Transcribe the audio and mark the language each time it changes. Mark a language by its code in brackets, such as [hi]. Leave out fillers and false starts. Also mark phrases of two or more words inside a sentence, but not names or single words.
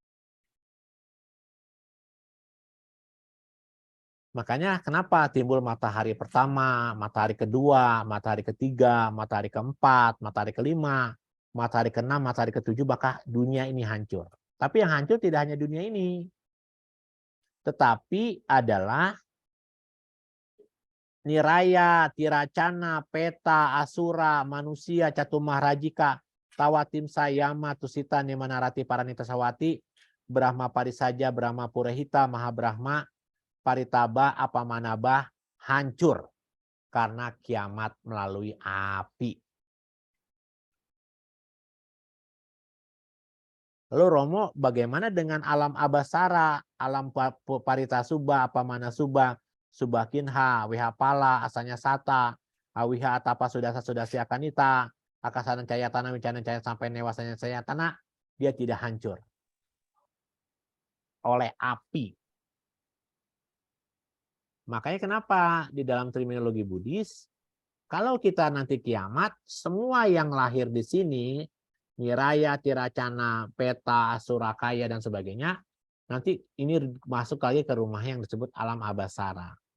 [id] Makanya kenapa timbul matahari pertama, matahari kedua, matahari ketiga, matahari keempat, matahari kelima, matahari keenam, matahari ketujuh, maka dunia ini hancur. Tapi yang hancur tidak hanya dunia ini. Tetapi adalah niraya, tiracana, peta, asura, manusia, catumahrajika, tawatim sayama, tusita, nimanarati, paranitasawati, Brahma parisaja, Brahma purehita, Mahabrahma, paritaba, apamanabah, hancur. Karena kiamat melalui api. Lalu Romo, bagaimana dengan alam abasara, alam parita subah, apamana subah, subah kinha, wiha pala, asanya sata, awiha atapa sudah siakanita, akasanan caya tanah, wicanan caya sampai newasanya saya tanah, dia tidak hancur oleh api. Makanya kenapa di dalam terminologi Buddhis, kalau kita nanti kiamat, semua yang lahir di sini, Niraya, Tiracana, Peta, Asurakaya, dan sebagainya, nanti ini masuk lagi ke rumah yang disebut alam abasara.